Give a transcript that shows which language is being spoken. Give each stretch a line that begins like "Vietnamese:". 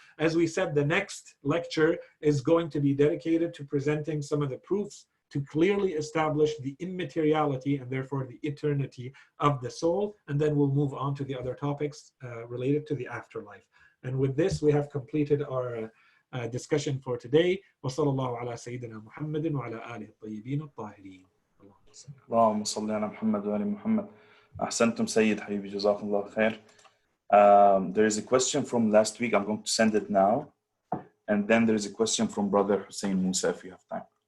English: As we said, the next lecture is going to be dedicated to presenting some of the proofs to clearly establish the immateriality and therefore the eternity of the soul. And then we'll move on to the other topics related to the afterlife. And with this, we have completed our discussion for today.
Arabic: وصلى الله على سيدنا محمد وعلى آله الطيبين الطاهرين. اللهم صل على محمد وآل محمد. أحسنتم سيد حبيبي, جزاكم الله خير.
English: There is a question from last week. I'm going to send it now. And then there is a question from Brother Hussein Musa if you have time.